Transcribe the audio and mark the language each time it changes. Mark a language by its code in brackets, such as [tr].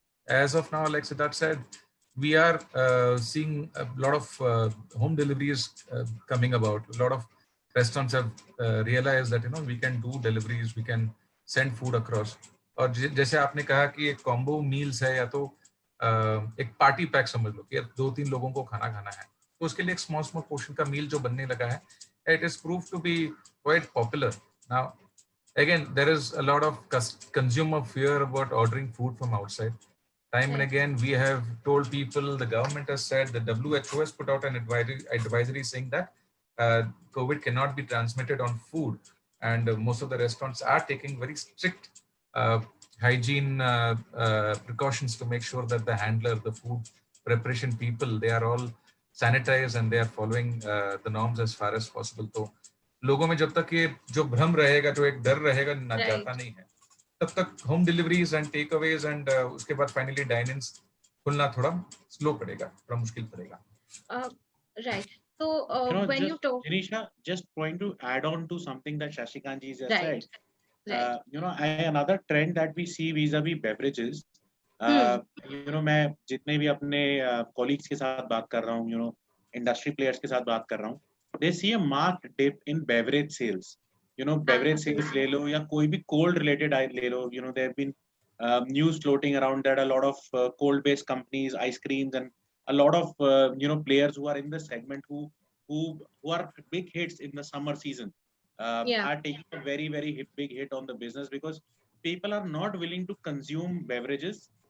[en] As of now, like Siddharth said, we are seeing a lot of home deliveries coming about. A lot of restaurants have realized that we can do deliveries, we can send food across. [hi] और जैसे आपने कहा कि एक combo meals है, या तो एक पार्टी पैक समझ लो कि 2-3 लोगों को खाना खाना है, तो उसके लिए एक स्मॉल पोर्शन का मील जो बनने लगा है, [en] it is proved to be quite popular. Now, again, there is a lot of consumer fear about ordering food from outside. Time and again, we have told people, the government has said, the WHO has put out an advisory saying that COVID cannot be transmitted on food. And most of the restaurants are taking very strict hygiene precautions to make sure that the handler, the food preparation people, they are all sanitized and they are following the norms as far as possible. [hi] तो लोगों में जब तक ये जो भ्रम रहेगा, जो एक डर रहेगा, ना जाता नहीं है, तब तक home deliveries and take Awez and उसके बाद फाइनली डाइन इन खुलना थोड़ा स्लो पड़ेगा, थोड़ा मुश्किल पड़ेगा. [en] Right. So when you talk, Jinisha, just going to add on to something that Shashikanji has right, said. right. Another trend that we see vis-a-vis beverages. [hi] मैं जितने भी अपने colleagues के साथ बात कर रहा हूँ, industry players के साथ बात कर रहा हूँ, [en] they see a marked dip in beverage sales. [hi] Beverage sales ले लो या कोई भी cold related ले लो. [en] There have been news floating around that a lot of cold based companies, ice creams, and a lot of players who are in the segment who are big hits in the summer season are taking a very, very big hit on the business, because people are not willing to consume beverages.